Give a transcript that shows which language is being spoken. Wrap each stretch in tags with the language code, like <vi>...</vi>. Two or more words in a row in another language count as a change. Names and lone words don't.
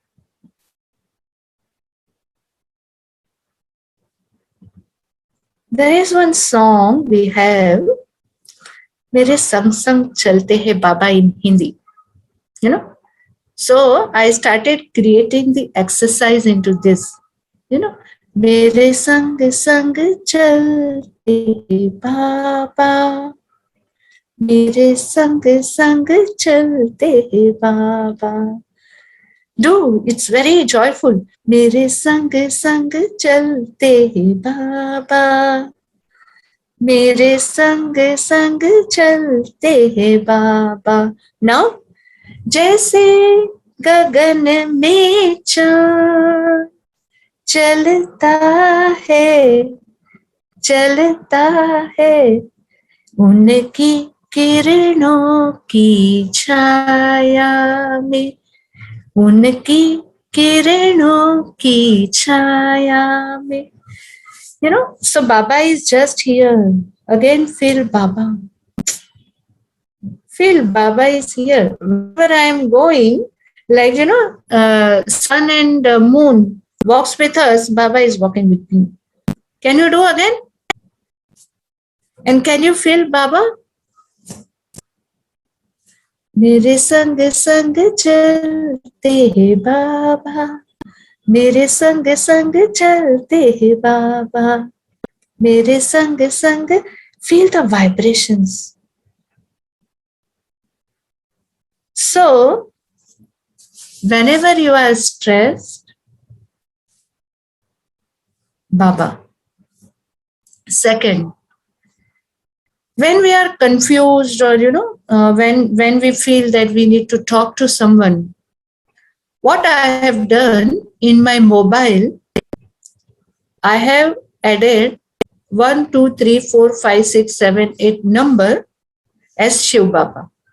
<en>There is one song we have, Mere Sang Sang Chalte Hai Baba in Hindi. So I started creating the exercise into this.</en> <hi>मेरे संग संग चलते बाबा. मेरे संग संग चलते बाबा.</hi> <en>Do, it's very joyful.</en> <hi>मेरे संग संग चलते बाबा. मेरे संग संग चलते बाबा.</hi> <en>Now,</en> <hi>जैसे गगन में चाँद चलता है उनकी किरणों की छाया में, उनकी किरणों की छाया में.</hi> <en>So Baba is just here. Again, feel Baba. Feel Baba is here. Wherever I am going, like, sun and moon walks with us, Baba is walking with me. Can you do again? And can you feel Baba?</en> <hi>मेरे संग संग चलते हैं बाबा, मेरे संग संग चलते हैं बाबा, मेरे संग संग.</hi> <en>Feel the vibrations. So, whenever you are stressed, Baba. Second, when we are confused or, when we feel that we need to talk to someone, what I have done in my mobile, I have added 1, 2, 3, 4, 5, 6, 7, 8 number, as Shiv Baba.</en>